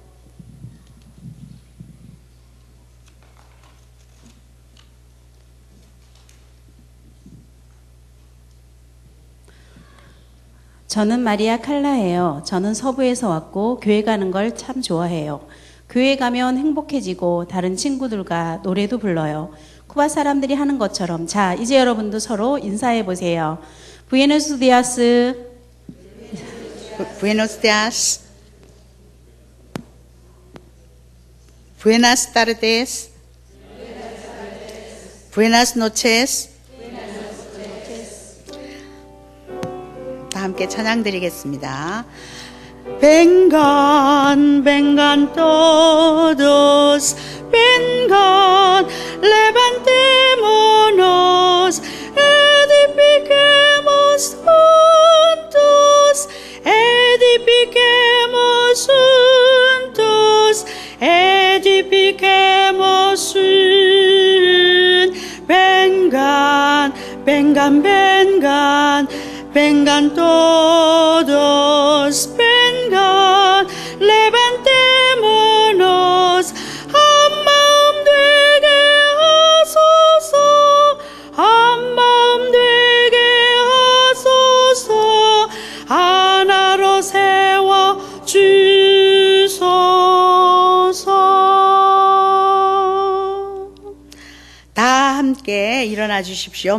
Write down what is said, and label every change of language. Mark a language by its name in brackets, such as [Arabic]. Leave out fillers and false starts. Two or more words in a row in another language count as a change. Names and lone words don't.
[Korean] 저는 마리아 칼라예요. 저는 서부에서 왔고 교회 가는 걸 참 좋아해요. 교회 가면 행복해지고 다른 친구들과 노래도 불러요. 쿠바 사람들이 하는 것처럼. 자, 이제 여러분도 서로 인사해 보세요. [Spanish] Buenos días. Buenos días. Buenas tardes. Buenas noches. [Korean] 다 함께 찬양 드리겠습니다. [Spanish] Vengan, vengan todos, vengan, levantémonos, edifiquemos juntos, edifiquemos edifiquemos vengan, vengan, vengan, vengan todos, vengan, levantémonos, [Korean] 한 마음 되게 하소서, 한 마음 되게 하소서, 하나로 세워 주소서. 다 함께 일어나 주십시오.